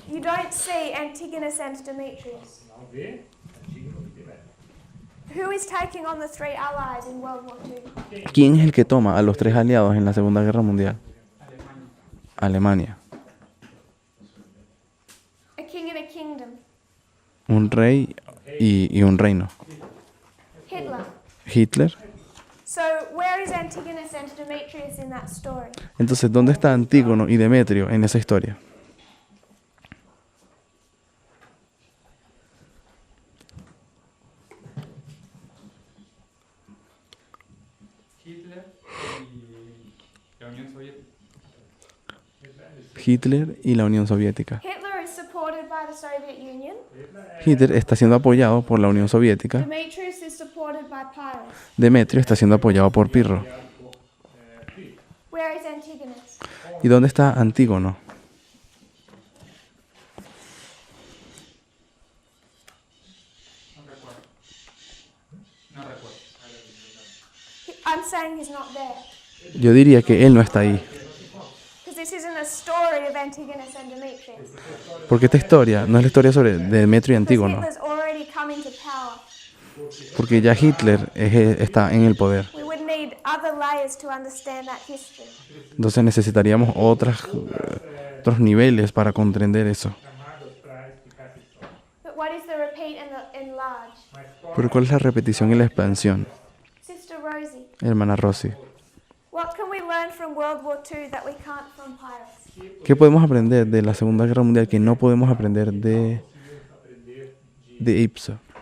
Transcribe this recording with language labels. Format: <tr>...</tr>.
<en>you don't see Antigonus and Demetrius.</en> <pt>não vê Antígono e Demétrio.</pt> <en>Who is taking on the three allies in World War II?</en> <es>¿Quién es el que toma a los tres aliados en la Segunda Guerra Mundial? Alemania.</es> <en>A king and a kingdom.</en> <es>Un rey y un reino.</es> <en>Hitler.</en> <es>Hitler.</es> <en>So where is Antigonus and Demetrius in that story?</en> <es>Entonces, ¿dónde está Antígono y Demetrio en esa historia? Hitler y la Unión Soviética. Hitler y la Unión Soviética.</es> <en>Hitler is supported by the Soviet Union.</en> <es>Hitler está siendo apoyado por la Unión Soviética.</es> <en>Demetrius is supported by Pyrrhus.</en> <es>Demetrio está siendo apoyado por Pirro.</es> <en>Where is Antigonus?</en> <es>¿Y dónde está Antígono? No recuerdo. No recuerdo.</es> <en>I'm saying he's not there.</en> <es>Yo diría que él no está ahí.</es> <en>Because this isn't a story of Antigonus and Demetrius.</en> <es>Porque esta historia no es la historia sobre Demetrio y</es> <en>Because</en> <es>Antígono.</es> <en>Hitler's already come into power.</en> <es>Porque ya Hitler está en el poder.</es> <en>We would need other layers to understand that history.</en> <es>Entonces necesitaríamos otros niveles para comprender eso.</es> <pt>Chamadas para explicar essa história.</pt> <en>But what is the repeat and the enlarge?</en> <pt>Mas qual</pt> <es>Pero ¿cuál es la repetición y la expansión,</es> <en>Sister Rosie,</en> <es>hermana Rosy?</es> <en>what can we learn from World War II that we can't from Pyrrhus?</en> <es>¿Qué podemos aprender de la Segunda Guerra Mundial que no podemos aprender de Ipso?</es>